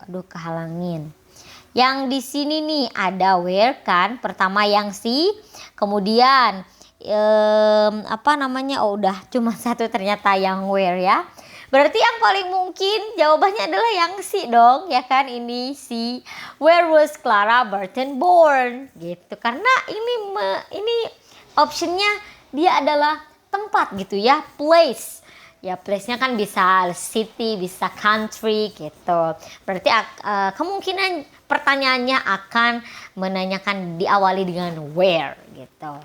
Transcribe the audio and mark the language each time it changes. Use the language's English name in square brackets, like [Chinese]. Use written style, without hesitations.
[Indonesian] Aduh kehalangin. Yang di sini nih ada where kan. Pertama yang si. Kemudian apa namanya? Oh udah cuma satu ternyata yang where ya. Berarti yang paling mungkin jawabannya adalah yang C dong, ya kan? Ini C. [English] Where was Clara Barton born? [Indonesian] Gitu. Karena ini optionnya dia adalah tempat gitu ya, place. Ya place-nya kan bisa city, bisa country gitu. Berarti kemungkinan pertanyaannya akan menanyakan diawali dengan where gitu.